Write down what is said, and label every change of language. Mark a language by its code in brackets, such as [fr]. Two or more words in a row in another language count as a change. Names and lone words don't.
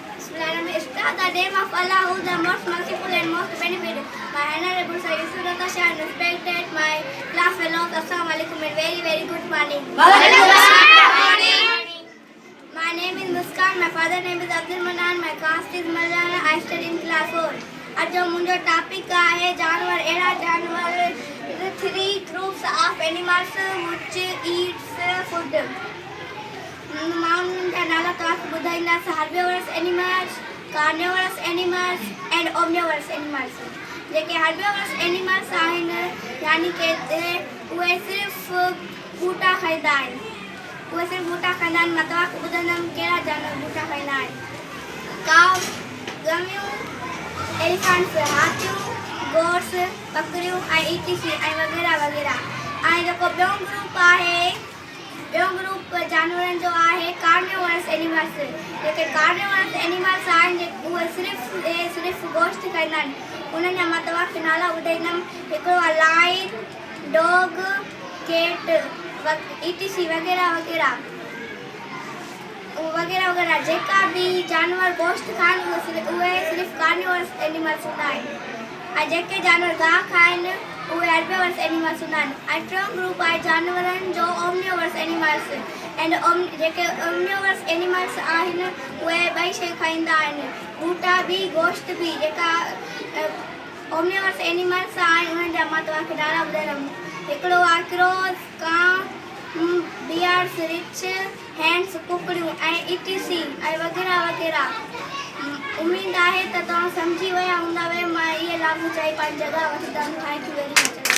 [en] Start the name of Allah, who is the most merciful and most beneficent. My honorable Sir Yusuf Ratta Shah and respected my class fellows. [ar] السلام عليكم [en] and very good morning. My name is Muskan. My father name is Abdul Manan. My caste is Malayana. I study in class 4. [sd] आज जो मुझे टॉपिक का है जानवर एड़ा जानवर [en] three groups of animals which eats food. [sd] माउंट नाला तो आप बुधाइना [en] herbivores animals, carnivorous animals and omnivorous animals. [sd] जेके [en] herbivores animals [sd] आहिनि यानी के उहे सिर्फ बूटा खाईंदा आहिनि. उहे सिर्फ बूटा खाईंदा आहिनि. मां तव्हांखे ॿुधाईंदमि कहिड़ा जानवर बूटा खाईंदा आहिनि. काव, गमियूं, एलिफेंट्स, हाथियूं, गोट्स, बकरियूं ऐं etc ऐं वग़ैरह वग़ैरह. ऐं जेको ॿियो ग्रुप आहे ॿियो ग्रुप जानवरनि जो आहे [en] carnivorous animals. [sd] जेके [en] carnivorous animals [sd] आहिनि उहे सिर्फ़ गोश्त खाईंदा आहिनि. उन्हनि जा मां तव्हांखे नाला ॿुधाईंदमि. हिकिड़ो आहे [en] lion, dog, cat [sd] etc वग़ैरह वग़ैरह वग़ैरह. जेका बि जानवर गोश्त खाइनि उहे सिर्फ़ु [en] carnivorous animals [sd] हूंदा आहिनि. ऐं जेके जानवर गाह खाइनि उहे [en] herbivores animals [sd] हूंदा आहिनि. ऐं टियों ग्रुप आहे जानवरनि जो [en] omnivorous animals. [sd] एंड जेके [en] omnivorous animals [sd] आहिनि उहे ॿई शइ खाईंदा आहिनि, बूटा बि गोश्त बि. जेका [en] omnivorous animals [sd] आहिनि उन्हनि जा मां तव्हांखे नाला ॿुधाईंदमि. हिकिड़ो आहे क्रोस, कां, बियर्स, रिच, हैंड्स, कुकड़ियूं ऐं etc ऐं वग़ैरह वग़ैरह. उम्मीद आहे त तव्हां सम्झी विया हूंदव. मां इहे लाभ चई पंहिंजी जॻह वठंदमि. [en] thank you very much.